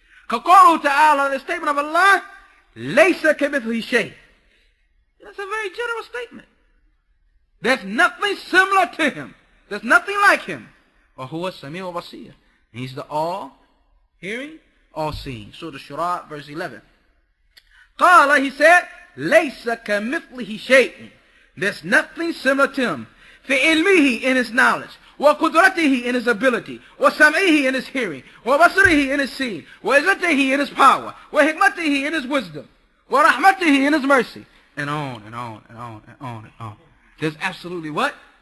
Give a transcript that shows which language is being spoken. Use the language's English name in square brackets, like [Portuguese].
[Arabic] كَقَوْلُهُ ta'ala, [English] the statement of Allah, [Arabic] لَيْسَ كَمِثْلِهِ شَيْءٍ. [English] That's a very general statement. There's nothing similar to him. There's nothing like him. [Arabic] وَهُوَ السَّمِيعُ الْبَصِيرُ. [English] He's the all-hearing, all-seeing. Surah Al-Shura, verse 11. [Arabic] قَالَ, [English] he said, [Arabic] لَيْسَ كَمِثْلِهِ شَيْءٍ. [English] There's nothing similar to him. [Arabic] فِي عِلْمِهِ, [English] in his knowledge. [Arabic] وَقُدْرَتِهِ, [English] in his ability. [Arabic] وَسَمْعِهِ, [English] in his hearing. [Arabic] وَبَصَرِهِ, [English] in his seeing. [Arabic] وَعِزَّتِهِ, [English] in his power. [Arabic] وَحِكْمَتِهِ, [English] in his wisdom. [Arabic] وَرَحْمَتِهِ, [English] in his mercy. And on and on and on and on and on. There's absolutely what?